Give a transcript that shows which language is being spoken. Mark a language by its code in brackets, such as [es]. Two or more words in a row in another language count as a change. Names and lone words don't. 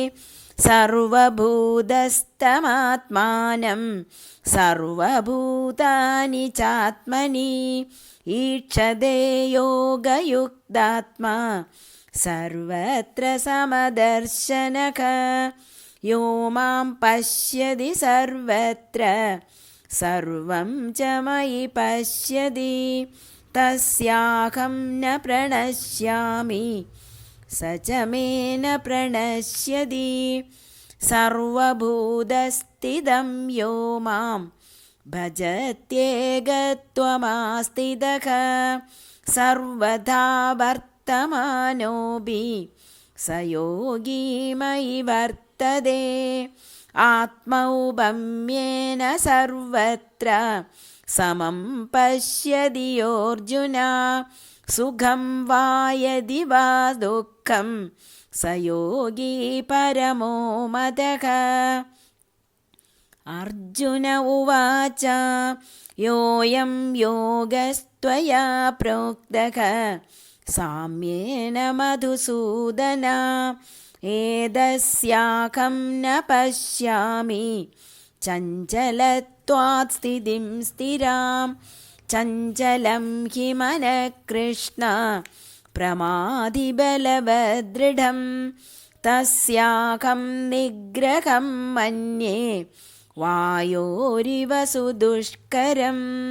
[sa] സർവഭൂതസ്ഥമാത്മാനം സർവഭൂതാനി ചാത്മനി ഈക്ഷതേ യോഗയുക്താത്മാ സർവത്ര സമദർശനഃ യോ മാം പശ്യതി സർവത്ര സർവം ച മയി പശ്യതി തസ്യാഹം ന പ്രണശ്യാമി സ ച മേ ന പ്രണശ്യതി സർവഭൂതസ്ഥിതം യോ മാം ഭജത്യേകത്വമാസ്ഥിതഃ സർവഥാ വർത്തമാനോപി സ യോഗീ മയി വർത്തതേ ആത്മൗപമ്യേന സർവത്ര സമം പശ്യതി യോർജുന സുഖം വാ യദി വാ ദുഃഖം സ യോഗീ പരമോ മതഃ अर्जुन उवाच योऽयं योगस्त्वया प्रोक्तः साम्येन मधुसूदन एतस्याहं न पश्यामि चञ्चलत्वात् स्थितिं स्थिरां चञ्चलं हि मनः कृष्ण प्रमाथिबलवदृढं तस्याहं निग्रहं मन्ये वायोरिव सुदुष्करम्।